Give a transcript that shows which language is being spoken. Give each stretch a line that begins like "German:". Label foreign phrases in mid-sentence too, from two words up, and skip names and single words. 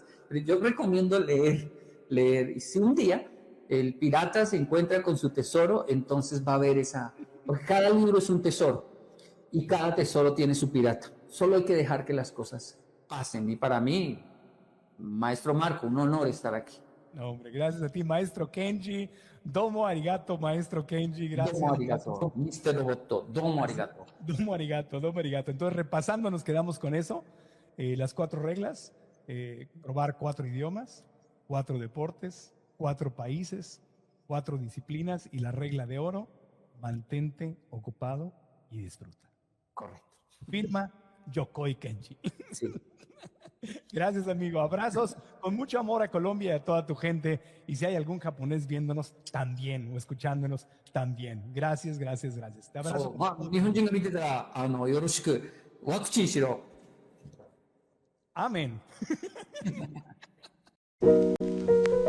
Spanish: Pero yo recomiendo leer. Y si un día el pirata se encuentra con su tesoro, entonces va a haber porque cada libro es un tesoro y cada tesoro tiene su pirata. Solo hay que dejar que las cosas pasen. Y para mí, maestro Marco, un honor estar aquí. No, hombre, gracias a ti, maestro Kenji.
Japanese: どうもありがとう, maestro Kenji.
Spanish: Gracias.
Japanese: どうもありがとう, Mr. Roboto. どうもありがとう. どうもありがとう.
Spanish: Entonces, repasando, nos quedamos con eso. Las 4 reglas. Probar 4 idiomas, 4 deportes, 4 países, 4 disciplinas y la regla de oro, mantente ocupado y disfruta. Correcto. Firma Yokoi Kenji. Sí. Gracias, amigo. Abrazos con mucho amor a Colombia y a toda tu gente. Y si hay algún japonés viéndonos, también, o escuchándonos, también. Gracias. Te abrazo.
Japanese: 日本人が見てたら、よろしくワクチンしろ。
Spanish: Amén.